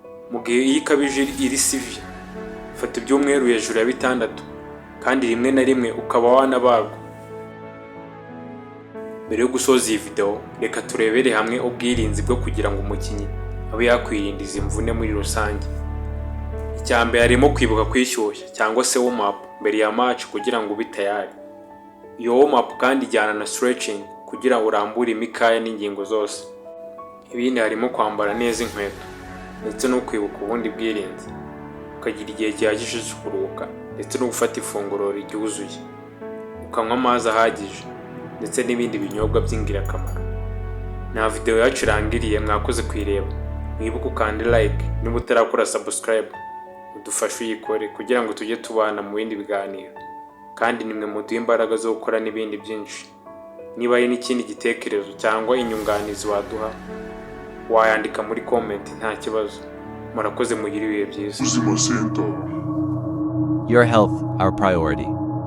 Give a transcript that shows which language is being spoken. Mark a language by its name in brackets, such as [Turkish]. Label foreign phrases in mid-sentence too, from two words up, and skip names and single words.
[Kinyarwanda] Mu gihe iyi ikabije iri severe fata ibyumweru hejuru ya 6 kandi rimwe na rimwe ukaba wanabagwa. Mbere yo gusoza iyi video, reka turebere hamwe ubwirinzi bwo kugira ngo umukinnyi abe yakwirinda izi mvune muri rusange. Icyambere harimo kwibuka kwishyushya cyangwa se [English] warm up [Kinyarwanda] mbere ya match kugira ngo ube tayari. Iyo [English] warm up [Kinyarwanda] kandi ijyana na stretching kugira ngo urambure imikaya n'ingingo zose. Ibindi harimo kwambara neza inkweto ndetse no kwibuka ubundi bwirinzi, ukagira igihe gihagije cyo kuruhuka ndetse no gufata ifunguro ryuzuye, ukanywa amazi ahagije ndetse n'ibindi binyobwa by'ingirakamaro. Na video yacu irangiriye, mwakoze kwireba. Mwibuke ukande like niba utarakora subscribe, udufashe uyikore kugira ngo tujye tubana mu bindi biganiro, kandi nimwe muduha imbaraga zo gukora n'ibindi byinshi. Niba hari n'ikindi gitekerezo cyangwa inyunganizi waduha, wayandika muri comment nta kibazo. Murakoze, mugire ibihe byiza. Ubuzima Center. [English] Your health, our priority.